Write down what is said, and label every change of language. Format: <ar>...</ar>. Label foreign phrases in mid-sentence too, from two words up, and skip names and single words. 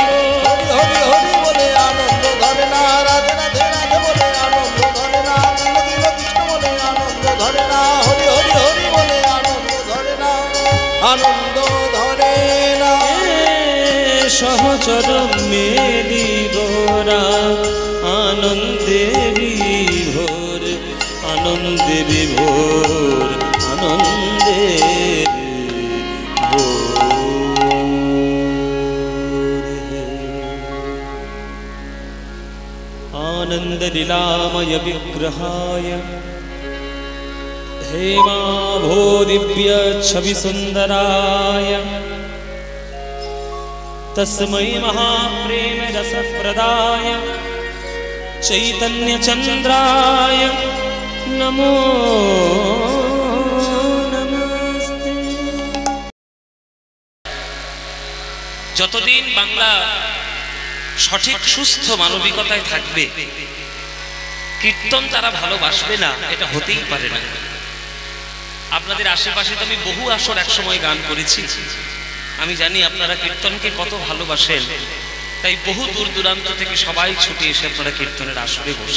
<bn>হরি হরি হরি বলে আনন্দ ধরে না রাধে রাধে রাধে বলে আনন্দ ধরে না কৃষ্ণ কৃষ্ণ কৃষ্ণ বলে আনন্দ ধরে না হরি হরি হরি বলে আনন্দ ধরে না আনন্দ ধরে না সহচর মেরি গোরা আনন্দে বিভোর আনন্দে বিভোর আনন্দে</bn> <sa>आनंद लीलामय विग्रहाय हेमाभो दिव्य छवि सुंदराय तस्मै महाप्रेम रस प्रदाय चैतन्य चंद्राय नमो नमस्ते।</sa> <bn>যতদিন বাংলা সঠিক সুস্থ মানবিকতায় থাকবে কীর্তন তারা ভালোবাসবে না এটা হতেই পারে না। আপনাদের আশেপাশে তো আমি বহু আসর একসময় গান করেছি, আমি জানি আপনারা কীর্তনকে কত ভালোবাসেন, তাই বহু দূর দূরান্ত থেকে সবাই ছুটে এসে আপনারা কীর্তনের আসরে বসে।</bn>